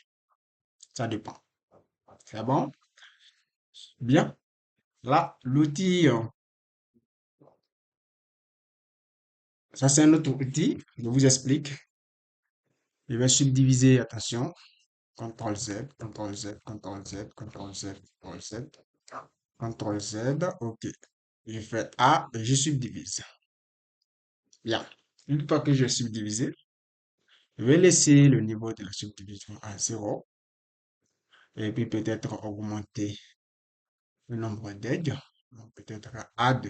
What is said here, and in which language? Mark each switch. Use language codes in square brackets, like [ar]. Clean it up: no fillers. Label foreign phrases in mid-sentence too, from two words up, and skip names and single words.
[fr] Ça dépend. C'est bon? Bien. Là, l'outil, ça c'est un autre outil. Je vous explique. Je vais subdiviser, attention. CTRL Z, CTRL Z, CTRL Z, CTRL Z, CTRL Z, CTRL Z. OK. Je fais A et je subdivise. Bien. Une fois que j'ai subdivisé, je vais laisser le niveau de la subdivision à 0 et puis peut-être augmenter le nombre d'edges, donc peut-être à 2.